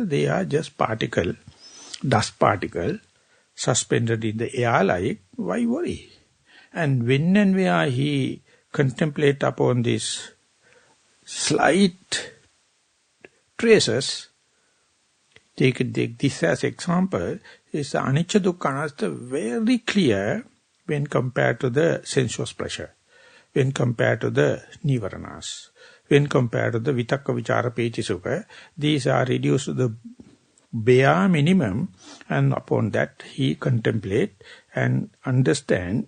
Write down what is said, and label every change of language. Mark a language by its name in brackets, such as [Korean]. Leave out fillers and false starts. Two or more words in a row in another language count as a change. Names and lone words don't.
[English] They are just particle, dust particle, suspended in the air like, why worry? And when and where he contemplate upon this slight traces, take this as example, is the [Pali] anicca dukkha anatta [English] very clear when compared to the sensuous pressure. when compared to the Nivaranas. When compared to the [Pali] Vitakka Vichara Petisukha, [English] these are reduced to the bare minimum, and upon that he contemplate and understand.